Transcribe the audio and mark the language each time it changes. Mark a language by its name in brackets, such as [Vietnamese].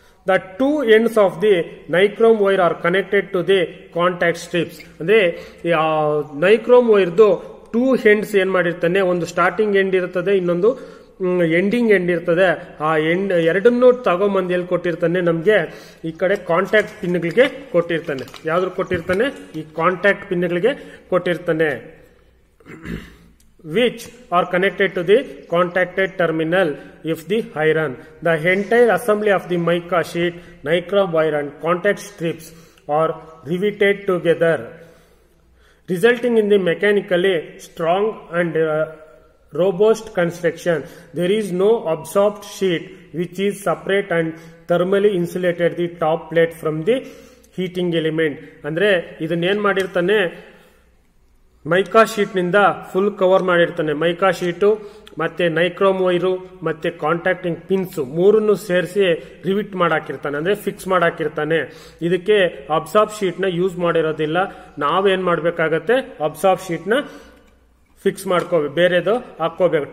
[English] The two ends of the nichrome wire are connected to the contact strips. [Kannada] ಅಂದ್ರೆ nichrome ವೈರ್ದು two ends ಏನ್ ಮಾಡಿರ್ತಾನೆ, ಒಂದು starting end ಇರ್ತದೆ, ಇನ್ನೊಂದು ಎಂಡಿಂಗ್ ಎಂಡ್ ಇರ್ತದೆ. ಆ ಎಂಡ್ ಎರಡನ್ನೂ ತಗೊಂಬಂದು ಎಲ್ಲಿ ಕೊಟ್ಟಿರ್ತಾನೆ, ನಮ್ಗೆ ಈ ಕಡೆ ಕಾಂಟ್ಯಾಕ್ಟ್ ಪಿನ್ಗಳಿಗೆ ಕೊಟ್ಟಿರ್ತಾನೆ. ಯಾವ್ದು ಕೊಟ್ಟಿರ್ತಾನೆ, ಈ ಕಾಂಟ್ಯಾಕ್ಟ್ ಪಿನ್ಗಳಿಗೆ ಕೊಟ್ಟಿರ್ತಾನೆ, [English] which are connected to the contacted terminal of the iron. The entire assembly of the mica sheet, nichrome wire and contact strips are riveted together, resulting in the mechanically strong and robust construction. There is no absorbed sheet which is separate and thermally insulated the top plate from the heating element. [Kannada] ಅಂದ್ರೆ ಇದನ್ನ ಏನ್ ಮಾಡಿರ್ತಾನೆ, mica sheet ನಿಂದ full cover ಮಾಡಿರ್ತಾನೆ. Mica sheet ಮತ್ತೆ nichrome wire ಮತ್ತೆ contacting pins ಮೂರನ್ನು ಸೇರಿಸಿ ರಿವಿಟ್ ಮಾಡಾಕಿರ್ತಾನೆ, ಅಂದ್ರೆ ಫಿಕ್ಸ್ ಮಾಡಾಕಿರ್ತಾನೆ. ಇದಕ್ಕೆ ಅಬ್ಸಾರ್ಬ್ ಶೀಟ್ ನ ಯೂಸ್ ಮಾಡಿರೋದಿಲ್ಲ. ನಾವೇನ್ ಮಾಡ್ಬೇಕಾಗತ್ತೆ, ಅಬ್ಸಾರ್ಬ್ ಶೀಟ್ ನ ಫಿಕ್ಸ್ ಮಾಡ್ಕೋಬೇಕು, ಬೇರೆದು ಹಾಕೋಬೇಕು.